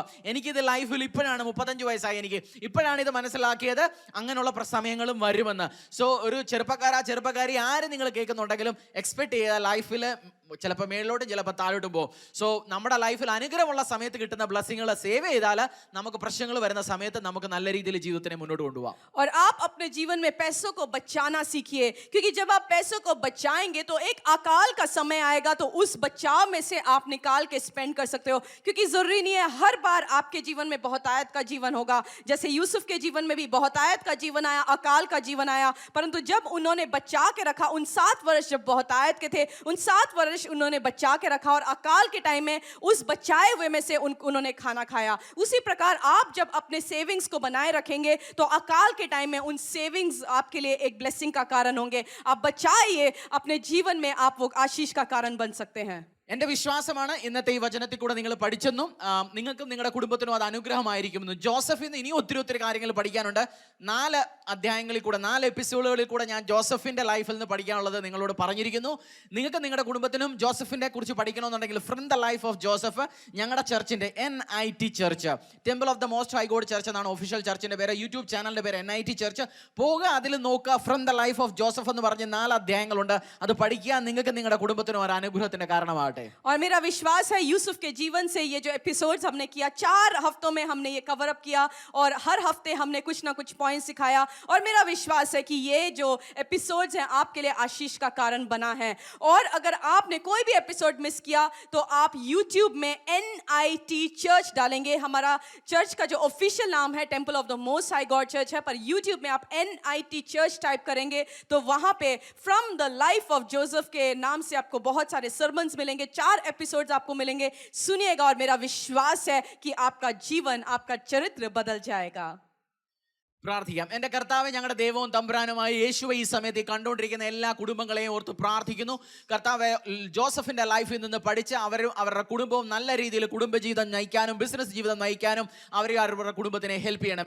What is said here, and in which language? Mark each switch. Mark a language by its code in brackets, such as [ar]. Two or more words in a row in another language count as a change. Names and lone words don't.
[ml] എനിക്കിത് ലൈഫിൽ ഇപ്പോഴാണ് 35 വയസ്സായി, എനിക്ക് ഇപ്പോഴാണ് ഇത് മനസ്സിലാക്കിയത് അങ്ങനെയുള്ള സമയങ്ങളും വരുമെന്ന്. സോ ഒരു ചെറുപ്പക്കാരി ആര് നിങ്ങൾ കേൾക്കുന്നുണ്ടെങ്കിലും എക്സ്പെക്ട് ചെയ്ത ലൈഫിൽ ചിലപ്പോൾ മേളിലോട്ടും ചിലപ്പോൾ താഴോട്ടും പോകും. സോ നമ്മുടെ ലൈഫിൽ അനുഗ്രഹമുള്ള സമയത്ത് കിട്ടുന്ന [en] blessings save [ml] ചെയ്താൽ നമുക്ക് പ്രശ്നങ്ങൾ വരുന്ന സമയത്ത് നമുക്ക് നല്ല രീതിയിൽ ജീവിതത്തിനെ മുന്നോട്ട് കൊണ്ടുപോകാം. [hi] और आप अपने जीवन में पैसों को बचाना सीखिए, क्योंकि जब आप पैसों को बचाएंगे तो एक अकाल का समय आएगा, तो उस बचाव में से आप निकाल के स्पेंड कर सकते हो. क्योंकि जरूरी नहीं है हर बार आपके जीवन में बहुतायत का जीवन होगा. जैसे यूसुफ के जीवन में भी बहुतायत का जीवन आया, अकाल का जीवन आया, परंतु जब उन्होंने बचा के रखा, उन 7 वर्ष जब बहुतायत के थे, उन 7 वर्ष उन्होंने बचा के रखा और अकाल के टाइम में उस बचाए हुए में से उन्होंने खाना खाया. उसी प्रकार आप जब अपने सेविंग्स को बनाए रखेंगे तो अकाल के टाइम में उन सेविंग्स आपके लिए एक ब्लेसिंग का कारण होंगे. आप बचाइए, अपने जीवन में आप वो आशीष का कारण बन सकते हैं. [ml] എൻ്റെ വിശ്വാസമാണ് ഇന്നത്തെ ഈ വചനത്തിൽ കൂടെ നിങ്ങൾ പഠിച്ചെന്നും നിങ്ങൾക്കും നിങ്ങളുടെ കുടുംബത്തിനും അത് അനുഗ്രഹമായിരിക്കുമെന്നും. ജോസഫിൽ നിന്ന് ഇനി ഒത്തിരി കാര്യങ്ങൾ പഠിക്കാനുണ്ട്. 4 അധ്യായങ്ങളിൽ കൂടെ 4 എപ്പിസോഡുകളിൽ കൂടെ ഞാൻ ജോസഫിൻ്റെ ലൈഫിൽ നിന്ന് പഠിക്കാനുള്ളത് നിങ്ങളോട് പറഞ്ഞിരിക്കുന്നു. നിങ്ങൾക്ക് നിങ്ങളുടെ കുടുംബത്തിനും ജോസഫിനെ കുറിച്ച് പഠിക്കണമെന്നുണ്ടെങ്കിൽ ഫ്രം ദ ലൈഫ് ഓഫ് ജോസഫ് ഞങ്ങളുടെ ചർച്ചിൻ്റെ NIT ചർച്ച്, ടെമ്പിൾ ഓഫ് ദ മോസ്റ്റ് ഹൈ ഗോഡ് ചർച്ച് എന്നാണ് ഒഫീഷ്യൽ ചർച്ചിൻ്റെ പേര്. യൂട്യൂബ് ചാനലിൻ്റെ പേര് NIT ചർച്ച്. പോകുക, അതിൽ നോക്കുക, ഫ്രം ദ ലൈഫ് ഓഫ് ജോസഫ് എന്ന് പറഞ്ഞ് 4 അധ്യായങ്ങളുണ്ട്. അത് പഠിക്കുക, നിങ്ങൾക്ക് നിങ്ങളുടെ കുടുംബത്തിനും ഒരു അനുഗ്രഹത്തിൻ്റെ കാരണമാകട്ടെ. [hi] और मेरा विश्वास है यूसुफ के जीवन से ये जो एपिसोड्स हमने किया, 4 हफ्तों में हमने ये [en] cover up [hi] किया और हर हफ्ते हमने कुछ ना कुछ पॉइंट सिखाया. और मेरा विश्वास है कि ये जो एपिसोड्स हैं आपके लिए आशीष का कारण बना है. और अगर आपने कोई भी एपिसोड मिस किया तो आप YouTube में NIT चर्च डालेंगे. हमारा चर्च का जो ऑफिशियल नाम है टेम्पल ऑफ द मोस्ट हाई गॉड चर्च है, पर YouTube में आप NIT चर्च टाइप करेंगे तो वहां पे फ्रॉम द लाइफ ऑफ जोसेफ के नाम से आपको बहुत सारे सर्मन्स मिलेंगे. 4 एपिसोड्स आपको मिलेंगे. सुनिएगा और मेरा विश्वास है कि आपका जीवन, आपका चरित्र बदल जाएगा. [ml] പ്രാർത്ഥിക്കാം. എൻ്റെ കർത്താവ്, ഞങ്ങളുടെ ദൈവവും തമ്പുരാനുമായി യേശുവെ ഈ സമയത്ത് കണ്ടുകൊണ്ടിരിക്കുന്ന എല്ലാ കുടുംബങ്ങളെയും ഓർത്ത് പ്രാർത്ഥിക്കുന്നു. കർത്താവ്, ജോസഫിൻ്റെ ലൈഫിൽ നിന്ന് പഠിച്ച് അവരുടെ കുടുംബവും നല്ല രീതിയിൽ കുടുംബജീവിതം നയിക്കാനും ബിസിനസ് ജീവിതം നയിക്കാനും അവരുടെ കുടുംബത്തിനെ ഹെൽപ്പ് ചെയ്യണമേ.